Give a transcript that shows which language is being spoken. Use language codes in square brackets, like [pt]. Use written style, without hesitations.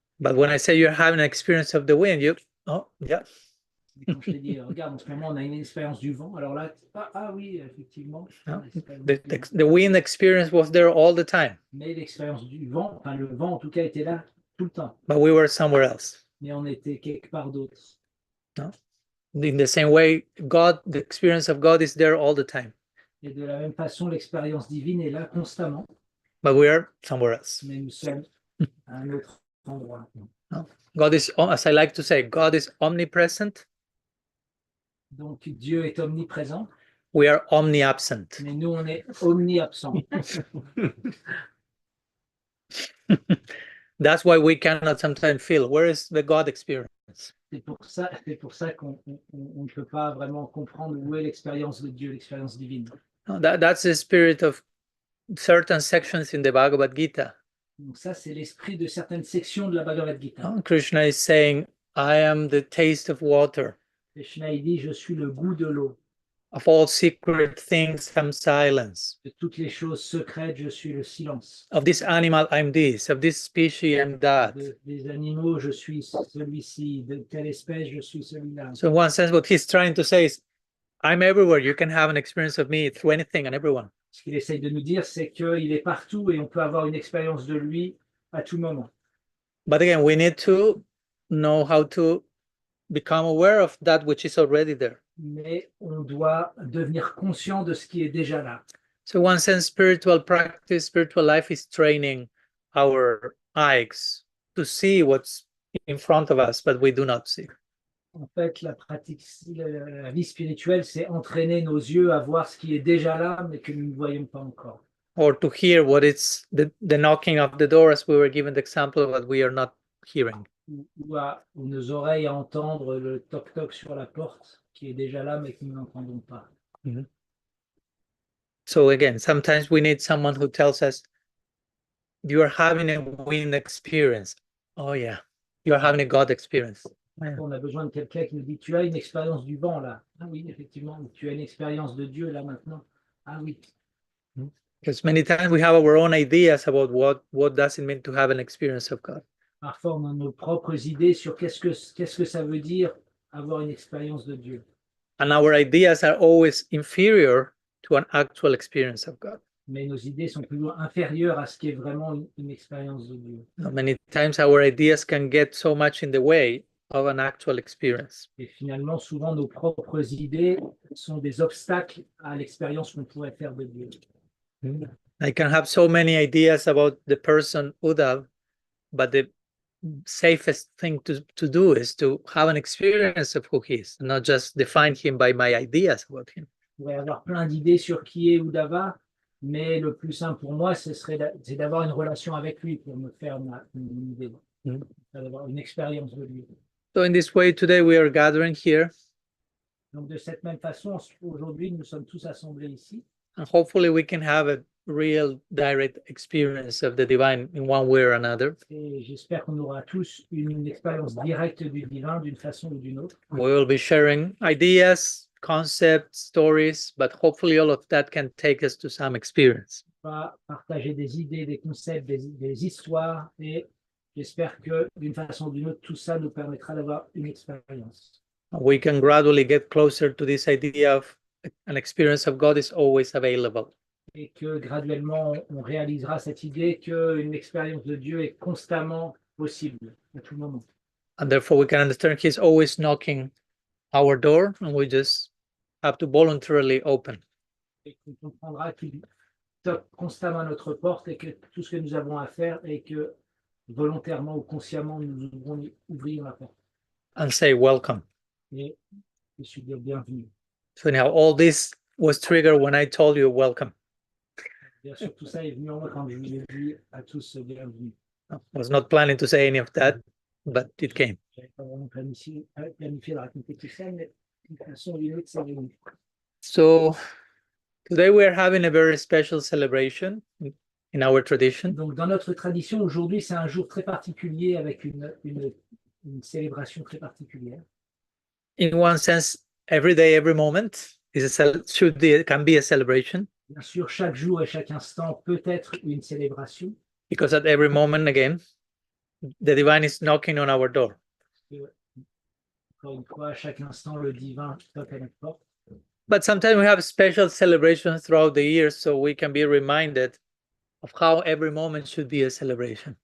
[en] But when I say you're having an experience of the wind, oh, yeah. [fr] Et quand je te dis, regarde, en ce moment, on a une expérience du vent, alors là, oui, effectivement. [en] The wind experience was there all the time. [fr] Mais l'expérience du vent, enfin le vent en tout cas était là tout le temps. [en] But we were somewhere else. [fr] Mais on était quelque part d'autre. [en] No? In the same way, the experience of God is there all the time. [fr] Et de la même façon, l'expérience divine est là constamment. [en] But we are somewhere else. [fr] Mais nous sommes à un autre endroit. [en] No? God is, as I like to say, God is omnipresent. [fr] Donc Dieu est omniprésent. [en] We are omni-absent. [fr] Mais nous, on est omni-absent. [en] That's why we cannot sometimes feel, where is the God experience? [fr] C'est pour ça qu'on ne peut pas vraiment comprendre où est l'expérience de Dieu, l'expérience divine. [en] No, that's the spirit of certain sections in the Bhagavad Gita. [fr] Donc ça, c'est l'esprit de certaines sections de la Bhagavad Gita. [en] No? Krishna is saying, I am the taste of water. [fr] Krishna il dit, je suis le goût de l'eau. [en] Of all secret things, I'm silence. [fr] De toutes les choses secrètes, je suis le silence. [en] Of this animal, I'm this. Of this species, I'm that. [fr] Des animaux, je suis celui-ci. De telle espèce, je suis celui-là. [en] So in one sense, what he's trying to say is, I'm everywhere. You can have an experience of me through anything and everyone. [fr] Ce qu'il essaye de nous dire, c'est qu'il est partout et on peut avoir une expérience de lui à tout moment. [en] But again, we need to know how to become aware of that which is already there. [fr] Mais on doit devenir conscient de ce qui est déjà là. [en] So in one sense, spiritual practice, spiritual life is training our eyes to see what's in front of us, but we do not see. [fr] En fait, la vie spirituelle, c'est entraîner nos yeux à voir ce qui est déjà là, mais que nous ne voyons pas encore. [en] Or to hear what it's the knocking of the door, as we were given the example of what we are not hearing. [fr] Ou nos oreilles à entendre le toc-toc sur la porte qui est déjà là, mais que nous n'entendons pas. Mm-hmm. [en] So again, sometimes we need someone who tells us, you are having a wind experience. Oh yeah, you are having a God experience. [fr] On a besoin de quelqu'un qui nous dit, tu as une expérience du vent là. Ah oui, effectivement. Tu as une expérience de Dieu là maintenant. Ah oui. [en] Because many times we have our own ideas about what does it mean to have an experience of God. [fr] Parfois, on a nos propres idées sur qu'est-ce que ça veut dire avoir une expérience de Dieu. [en] And our ideas are always inferior to an actual experience of God. [fr] Mais nos idées sont toujours inférieures à ce qui est vraiment une expérience de Dieu. [en] Many times our ideas can get so much in the way of an actual experience. [fr] Et finalement, souvent, nos propres idées sont des obstacles à l'expérience qu'on pourrait faire de Dieu. [en] I can have so many ideas about the person Uddhav, but safest thing to do is to have an experience of who he is, not just define him by my ideas about him. [fr] Je pourrais avoir plein d'idées sur qui est Uddhava, mais le plus simple pour moi, c'est d'avoir une relation avec lui pour me faire une idée, d'avoir une expérience de lui. [en] So in this way, today we are gathering here. [fr] Donc de cette même façon, aujourd'hui, nous sommes tous assemblés ici. [en] And hopefully we can have a real direct experience of the divine in one way or another. [fr] Et j'espère qu'on aura tous une expérience directe du divin d'une façon ou d'une autre. [en] We will be sharing ideas, concepts, stories, but hopefully all of that can take us to some experience. [fr] On va partager des idées, des concepts, des histoires, et j'espère que d'une façon ou d'une autre, tout ça nous permettra d'avoir une expérience. [en] We can gradually get closer to this idea of an experience of God is always available. [fr] Et que graduellement, on réalisera cette idée qu'une expérience de Dieu est constamment possible à tout moment. [en] And therefore we can understand He's always knocking our door and we just have to voluntarily open. [fr] Et qu'on comprendra qu'il toque constamment à notre porte et que tout ce que nous avons à faire est que volontairement ou consciemment, nous devons ouvrir la porte. [en] And say welcome. [fr] Et je suis bien bienvenu. [en] So now all this was triggered when I told you welcome. [fr] Bien sûr, tout ça est venu en moi quand je vous ai dit à tous bienvenue. [en] I was not planning to say any of that, but it came. [fr] Je n'avais pas vraiment planifié de raconter tout ça, mais d'une façon ou d'une autre, c'est venu. [en] So today we are having a very special celebration in our tradition. [fr] Donc, dans notre tradition, aujourd'hui, c'est un jour très particulier avec une célébration très particulière. [en] In one sense, every day, every moment can be a celebration. [fr] Bien sûr, chaque jour et chaque instant peut être une célébration. [en] Because at every moment, again, the divine is knocking on our door. [fr] Encore une fois, à chaque instant, le divin toque à notre porte. [en] But sometimes we have special celebrations throughout the year, so we can be reminded of how every moment should be a celebration.